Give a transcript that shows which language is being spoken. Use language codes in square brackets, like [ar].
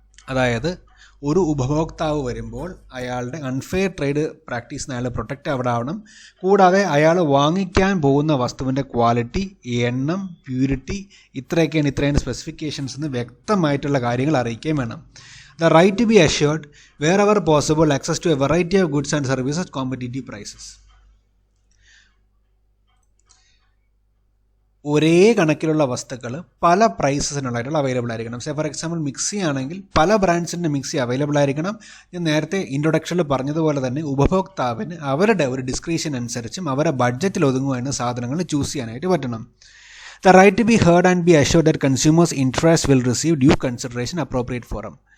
[ml] അതായത് ഒരു ഉപഭോക്താവ് വരുമ്പോൾ അയാളുടെ അൺഫെയർ ട്രേഡ് പ്രാക്ടീസിന് അയാൾ പ്രൊട്ടക്റ്റ് അവിടെ ആവണം. കൂടാതെ അയാൾ വാങ്ങിക്കാൻ പോകുന്ന വസ്തുവിൻ്റെ ക്വാളിറ്റി, എണ്ണം, പ്യൂരിറ്റി, ഇത്രയാണ് സ്പെസിഫിക്കേഷൻസ് എന്ന് വ്യക്തമായിട്ടുള്ള കാര്യങ്ങൾ അറിയിക്കുകയും വേണം. [en] The right to be assured wherever possible access to a variety of goods and services at competitive prices. [ml] ഒരേ കണക്കിലുള്ള വസ്തുക്കൾ പല പ്രൈസസിനുള്ളതായിട്ടുള്ള അവൈലബിൾ ആയിരിക്കണം. സേ ഫോർ എക്സാമ്പിൾ മിക്സി ആണെങ്കിൽ പല ബ്രാൻഡ്സിൻ്റെ മിക്സി അവൈലബിൾ ആയിരിക്കണം. ഞാൻ നേരത്തെ ഇൻട്രൊഡക്ഷനിൽ പറഞ്ഞതുപോലെ തന്നെ ഉപഭോക്താവിന് അവരുടെ ഒരു ഡിസ്ക്രിപ്ഷൻ അനുസരിച്ചും അവരുടെ ബഡ്ജറ്റിൽ ഒതുങ്ങുന്ന സാധനങ്ങൾ ചൂസ് ചെയ്യാനായിട്ട് പറ്റണം. [en] The right to be heard and be assured that consumers' interests will receive due consideration appropriate forum.